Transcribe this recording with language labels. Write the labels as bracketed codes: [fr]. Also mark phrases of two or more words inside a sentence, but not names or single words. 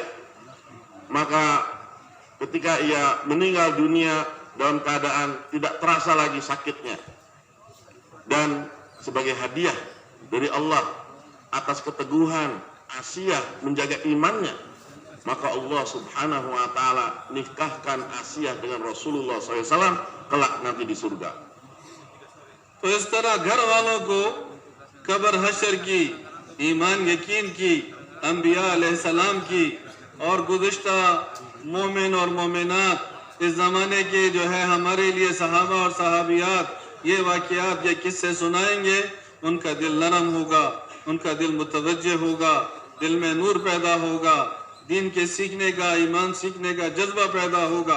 [id] Maka ketika ia meninggal dunia dalam keadaan tidak terasa lagi sakitnya, dan sebagai hadiah dari Allah atas keteguhan Asia menjaga imannya, maka Allah [ar] سبحانه وتعالى [id] nikahkan Asia dengan Rasulullah SAW kelak nanti di surga. [ur] تو اس طرح گھر والوں کو قبر حشر کی، ایمان یقین کی، انبیاء علیہ السلام کی اور گزشتہ مومن اور مومنات اس زمانے کے جو ہے ہمارے لیے صحابہ اور صحابیات یہ واقعات یہ قصے سنائیں گے، ان کا دل نرم ہوگا، ان کا دل متوجہ ہوگا، دل میں نور پیدا ہوگا، دین کے سیکھنے کا، ایمان سیکھنے کا جذبہ پیدا ہوگا.